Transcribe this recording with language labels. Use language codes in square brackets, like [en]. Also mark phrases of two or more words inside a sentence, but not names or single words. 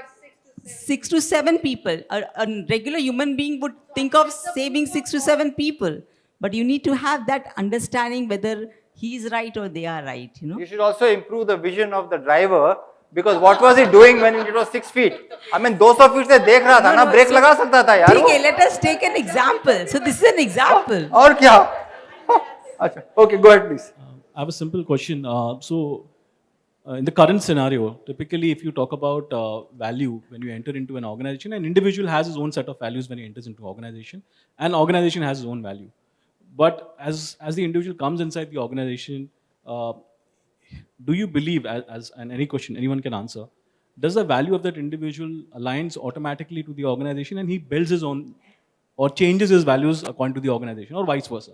[en] 6 to 7 people. A regular human being would think of saving 6 to 7 people. But you need to have that understanding whether he's right or they are right, You should also improve the vision of the driver, because what was he doing when it was 6 feet? I mean, [hi] 200 feet से देख रहा था ना, brake लगा सकता था यार. [en] Okay, let us take an example. So this is an example. [hi] और क्या? Acha, [en] okay, go ahead please. I have a simple question. In the current scenario, typically if you talk about value when you enter into an organization, an individual has his own set of values when he enters into an organization, and organization has his own value. But as the individual comes inside the organization, do you believe, and any question anyone can answer, does the value of that individual aligns automatically to the organization and he builds his own or changes his values according to the organization, or vice versa?